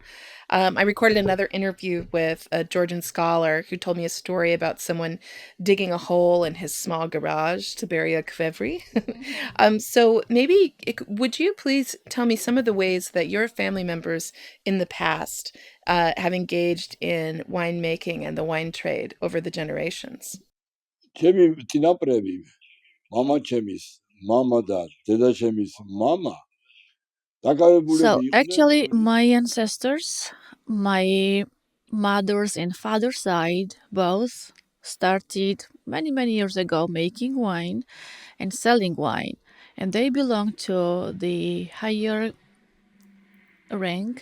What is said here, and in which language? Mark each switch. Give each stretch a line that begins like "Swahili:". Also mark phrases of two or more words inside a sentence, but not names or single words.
English: I recorded another interview with a Georgian scholar who told me a story about someone digging a hole in his small garage to bury a kvevri. So maybe would you please tell me some of the ways that your family members in the past have engaged in winemaking and the wine trade over the generations?
Georgian: ჩემი წინაპრები, მამა ჩემის მამა და დედა ჩემის მამა
English: So actually, my ancestors, my mother's and father's side, both started many years ago making wine and selling wine, and they belong to the higher rank.